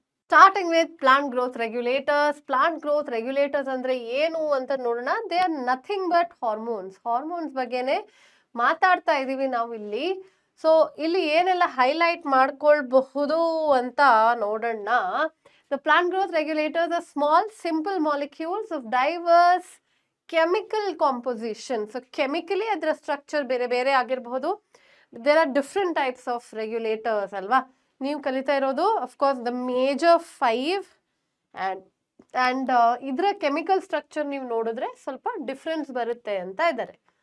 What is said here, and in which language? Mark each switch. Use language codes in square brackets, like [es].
[en] Starting with plant growth regulators. [kn] Plant growth regulators ಅಂದ್ರೆ ಏನು ಅಂತ ನೋಡೋಣ. [en] They are nothing but hormones. [kn] Hormones ಬಗ್ಗೆನೆ ಮಾತಾಡ್ತಾ ಇದೀವಿ ನಾವು ಇಲ್ಲಿ. ಸೊ ಇಲ್ಲಿ ಏನೆಲ್ಲ ಹೈಲೈಟ್ ಮಾಡ್ಕೊಳ್ಬಹುದು ಅಂತ ನೋಡೋಣ. [en] The plant growth regulators are small, simple molecules of diverse chemical composition. So chemically [kn] ಅದರ ಸ್ಟ್ರಕ್ಚರ್ ಬೇರೆ ಬೇರೆ ಆಗಿರಬಹುದು. [en] There are different types of regulators ಅಲ್ವಾ. [kn] ನೀವು ಕಲಿತಾ ಇರೋದು [en] of course the major 5 and [kn] and ಇದರ ಕೆಮಿಕಲ್ ಸ್ಟ್ರಕ್ಚರ್ ನೀವು ನೋಡಿದ್ರೆ ಸ್ವಲ್ಪ ಡಿಫ್ರೆನ್ಸ್ ಬರುತ್ತೆ ಅಂತ ಇದ್ದಾರೆ.